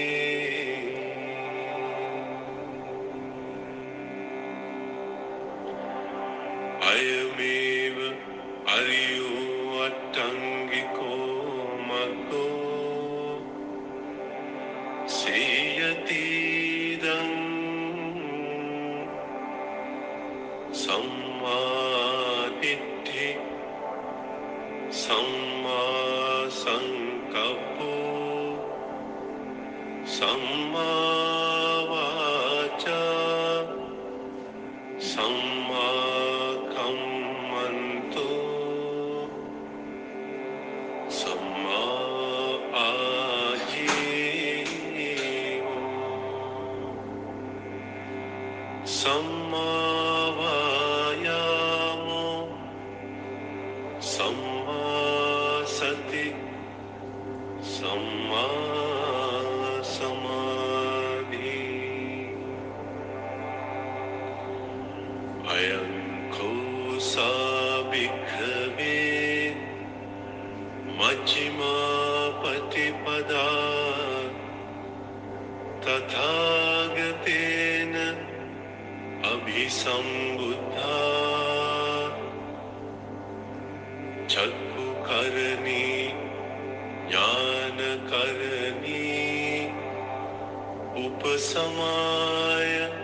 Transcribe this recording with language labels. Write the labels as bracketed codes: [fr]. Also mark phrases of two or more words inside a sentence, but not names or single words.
[pi] अयमेव अरियो अट्टङ्गिको मग्गो सेयतीदं सम्मा दिट्ठि सम्मा संकप्पो सम्मा वाचा सम्मा कम्मन्तो सम्मा आजीवो सम्मा वायामो सम्मा सति सम्मा समाधि अयं कोसा भिक्खवे मज्जिमा पटिपदा तथागतेन अभिसम्बुद्धा चक्षुकर्णी ज्ञानकर्णी उपसमाय